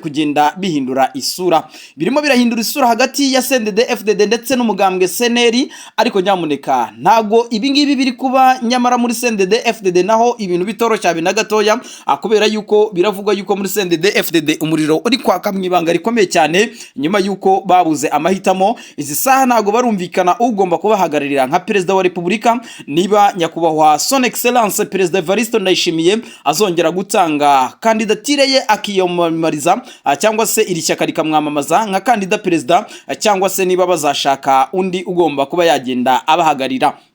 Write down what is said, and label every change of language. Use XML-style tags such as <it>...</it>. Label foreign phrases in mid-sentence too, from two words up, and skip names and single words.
<rw>kugenda bihindura isura birimo birahindura isura hagati ya CNDD FDD ndetse n'umugambwe CNL ariko nyamuneka ntago ibingibi biri kuba nyamara muri CNDD FDD naho ibintu bitoroshya na gatoya akubera yuko biravugwa yuko muri CNDD FDD umuriro uri kwaka mwibanga rikomeye cyane nyuma yuko babuze amahitamo izi saha ntago barumvikana ugomba kubahagararira nka Perezida wa Repubulika niba nyakubahwa</rw> <fr>Son Excellence</fr> <rw>Perezida Evariste Ndayishimiye azongera gutanga kandidatire ye akiyamamariza cyangwa se iri shyaka rikamwamamaza nka kandida perezida cyangwa se niba bazashaka undi ugomba kuba yagenda abahagarira.</rw>